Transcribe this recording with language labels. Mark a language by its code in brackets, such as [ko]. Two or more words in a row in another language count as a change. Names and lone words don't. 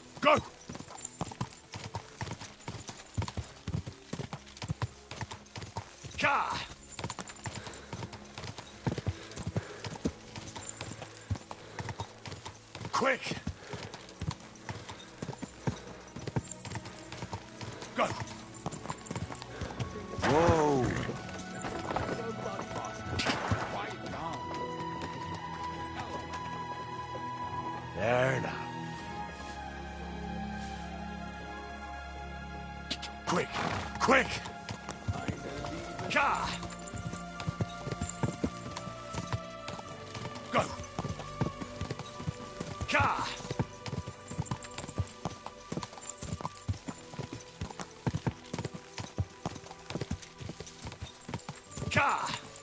[en] Go! Ka! Quick! Go! Whoa! There now. Quick! Quick! Ka! Go! Ka! Ka!